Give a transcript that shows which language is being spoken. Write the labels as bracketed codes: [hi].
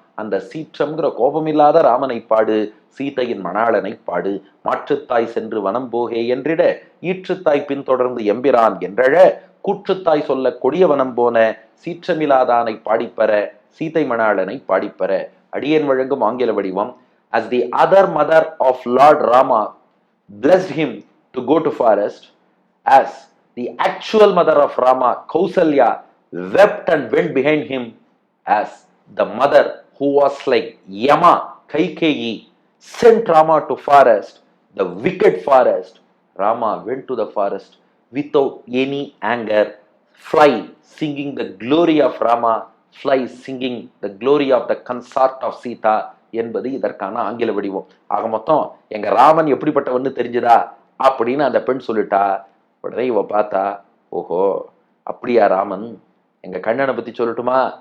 [ta] அந்த சீற்றம்ங்கிற கோபமில்லாத ராமனை பாடு, சீதையின் மணாளனை பாடு. மாற்றுத்தாய் சென்று வனம் போகே என்றிட, ஈற்றுத்தாய் பின்தொடர்ந்து எம்பிரான் என்றழ, கூற்றுத்தாய் சொல்ல கொடிய வனம் போன சீற்றமில்லாதானை பாடிப்பற, சீதை மணாளனை பாடிப்பற. அடியேன் வழங்கும் ஆங்கில வடிவம். [en] As the other mother of Lord Rama blessed him to go to forest, as the actual mother of Rama, Kausalya, wept and went behind him, as the mother who was like Yama, Kaikeyi, sent Rama to forest, the wicked forest. Rama went to the forest without any anger, fly singing the glory of Rama, fly singing the glory of the consort of Sita என்பது இதற்கான ஆங்கில வடிவம். [ta] ஆக மொத்தம் எங்க ராமன் எப்படிப்பட்டவன்னு தெரிஞ்சுதா அப்படின்னு அந்த பெண் சொல்லிட்டா. உடனே இவ பார்த்தா, ஓஹோ அப்படியா ராமன், எங்க கண்ணனை பத்தி சொல்லட்டுமா?